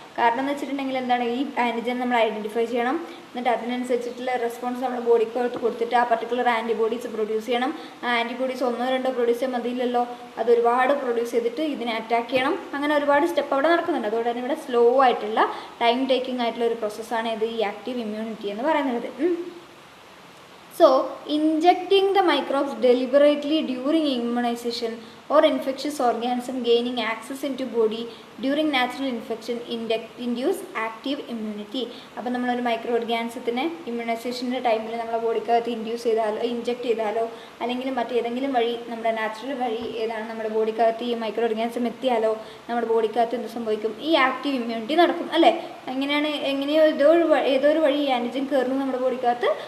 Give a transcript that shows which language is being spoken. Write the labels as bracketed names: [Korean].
[Malayalam] കാരണം എന്ന് വെച്ചിട്ടുണ്ടെങ്കിൽ എന്താണ്? ഈ ആൻറ്റിജൻ നമ്മൾ ഐഡൻറ്റിഫൈ ചെയ്യണം, എന്നിട്ട് അതിനനുസരിച്ചിട്ടുള്ള റെസ്പോൺസ് നമ്മുടെ ബോഡിക്കകത്ത് കൊടുത്തിട്ട് ആ പർട്ടിക്കുലർ ആൻറ്റിബോഡീസ് പ്രൊഡ്യൂസ് ചെയ്യണം. ആ ആൻറ്റിബോഡീസ് 1-2 പ്രൊഡ്യൂസ് ചെയ്യാൻ മതിയില്ലല്ലോ, അത് ഒരുപാട് പ്രൊഡ്യൂസ് ചെയ്തിട്ട് ഇതിനെ അറ്റാക്ക് ചെയ്യണം. അങ്ങനെ ഒരുപാട് സ്റ്റെപ്പ് അവിടെ നടക്കുന്നുണ്ട്. അതുകൊണ്ട് തന്നെ ഇവിടെ സ്ലോ ആയിട്ടുള്ള ടൈം ടേക്കിംഗ് ആയിട്ടുള്ള ഒരു പ്രോസസ്സാണ് ഇത് ഈ ആക്റ്റീവ് ഇമ്മ്യൂണിറ്റി എന്ന് പറയുന്നത്. [English] So, injecting the microbes deliberately during immunization or infectious organism gaining access into body during natural infection induce active immunity. [Malayalam] അപ്പോൾ നമ്മളൊരു മൈക്രോ ഓർഗാനിസത്തിനെ ഇമ്മ്യൂണൈസേഷൻ്റെ ടൈമിൽ നമ്മുടെ ബോഡിക്കകത്ത് ഇഞ്ചെക്ട് ചെയ്താലോ അല്ലെങ്കിൽ മറ്റേതെങ്കിലും വഴി, നമ്മുടെ നാച്ചുറൽ വഴി ഏതാണ്, നമ്മുടെ ബോഡിക്കകത്ത് ഈ മൈക്രോ ഓർഗാനിസം എത്തിയാലോ നമ്മുടെ ബോഡിക്കകത്ത് എന്ത് സംഭവിക്കും? ഈ ആക്റ്റീവ് ഇമ്മ്യൂണിറ്റി നടക്കും അല്ലേ? എങ്ങനെയോ ഏതോ ഒരു വഴി ഈ ആൻറ്റിജൻ കയറുന്നു നമ്മുടെ ബോഡിക്കകത്ത്.